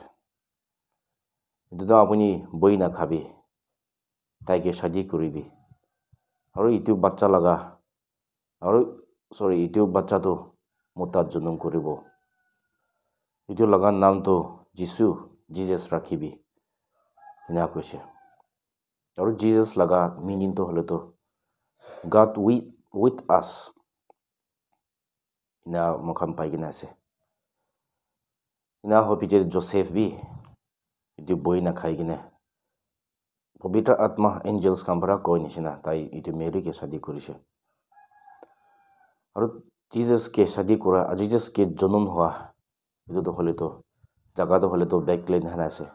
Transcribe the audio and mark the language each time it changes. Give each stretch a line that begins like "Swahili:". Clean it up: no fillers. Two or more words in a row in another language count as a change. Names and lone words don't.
Naga Pidgin: Itu da apuni boi na khabi taige shadi kuribi. Aru itu bacha laga itu bacha to mota junum koribo. Itu laga nam to Jesus rakhibi. Ina koise. Aru Jesus laga meaning to hole to
English: God with us.
Naga Pidgin: Ina mokham paigina ase. Ina hopije Joseph bi itu boi na khaigine pavitra atma angels kambara koi nishina tai itu Mary ke shadi korise. Aru Jesus ke shadi kora Jesus ke jonum hoa itu to hole to jaga to hole to Bethlehem hana ase.